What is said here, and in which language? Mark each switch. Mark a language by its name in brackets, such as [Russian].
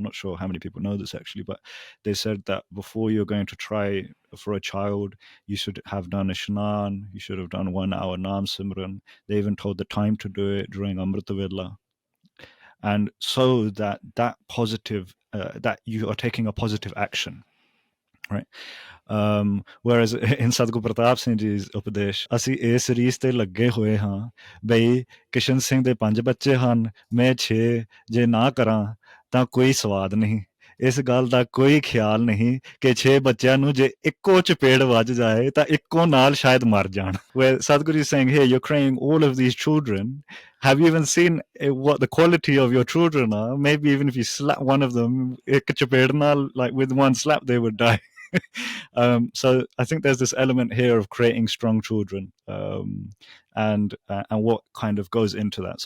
[English] I'm not sure how many people know this actually, but they said that before you're going to try for a child, you should have done a shnan, you should have done 1 hour Naam Simran. They even told the time to do it during Amrita Vela. And so that positive, that you are taking a positive action, right? Whereas in Sadhguru Pratap Singh Ji's Upadesh, [Punjabi] ਅਸੀਂ ਇਸ ਰੀਸ ਤੇ ਲੱਗੇ ਹੋਏ ਹਾਂ ਬਈ ਕਿਸ਼ਨ ਸਿੰਘ ਦੇ 5 ਬੱਚੇ ਹਨ, ਮੈਂ 6, ਜੇ ਨਾ ਕਰਾਂ ਤਾਂ ਕੋਈ ਸਵਾਦ ਨਹੀਂ। ਇਸ ਗੱਲ ਦਾ ਕੋਈ ਖਿਆਲ ਨਹੀਂ ਕਿ 6 ਬੱਚਿਆਂ ਨੂੰ ਜੇ ਇੱਕੋ ਚਪੇੜ ਵੱਜ ਜਾਏ ਤਾਂ ਇੱਕੋ ਨਾਲ ਸ਼ਾਇਦ ਮਰ ਜਾਣ। [English] Where Sadhguru is saying, here, you're creating all of these children. Have you even seen what the quality of your children are? Maybe even if you slap one of them, [Punjabi] ਇੱਕ ਚਪੇੜ ਨਾਲ, [English] like with one slap, they would die. So I think there's this element here of creating strong children, and what kind of goes into that.